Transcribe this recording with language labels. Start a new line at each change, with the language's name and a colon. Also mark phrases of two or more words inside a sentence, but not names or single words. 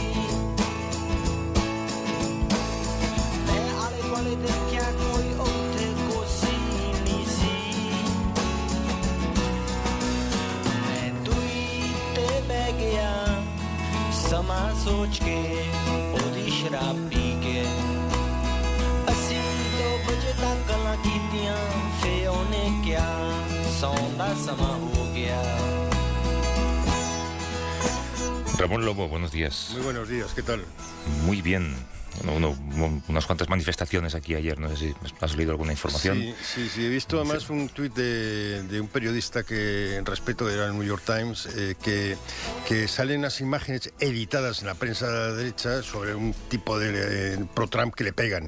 Punjabi: ਮੈਂ ਆਲੇ ਵਾਲੇ ਦੇ ਕਿਆ ਕੋਈ ਓਤੇ ਕੁਰਸੀ ਨਹੀਂ ਸੀ ਮੈਂ ਤੁਈ ਤੇ ਬਹ ਗਿਆ ਸਮਾ ਸੋਚ ਕੇ ਓਦੀ ਸ਼ਰਾਬ ਪੀ ਕੇ ਅਸੀ 2 ਬਜੇ ਤਕ ਗੱਲਾਂ ਕੀਤੀਆਂ ਫੇ ਓਨੇ ਕਿਆ ਸੌਂਦਾ ਸਮਾ ਹੋ ਗਿਆ।
Spanish: Ramón Lobo, buenos días. Muy buenos días, ¿qué tal? Muy bien. Unas cuantas manifestaciones aquí ayer, no sé si has leído alguna información. Sí, he visto además un tuit de un periodista que, en respeto, era el New York Times, que salen las imágenes editadas en la prensa derecha sobre un tipo de pro-Trump que le pegan.